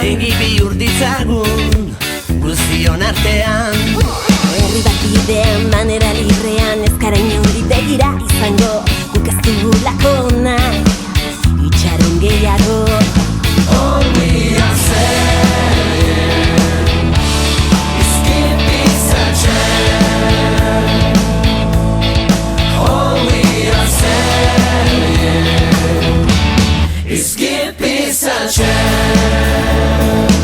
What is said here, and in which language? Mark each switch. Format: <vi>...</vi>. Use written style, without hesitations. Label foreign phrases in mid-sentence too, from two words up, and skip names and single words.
<eu>Egi bihur ditzagun, guztion artean. Herri bat bidean, manera librean, ez gara inori begira izango, guk ez dugulako nahi, itxaren gehiago.</eu> <en>All we are saying is give peace a chance. All we are saying is give peace a chance.</en>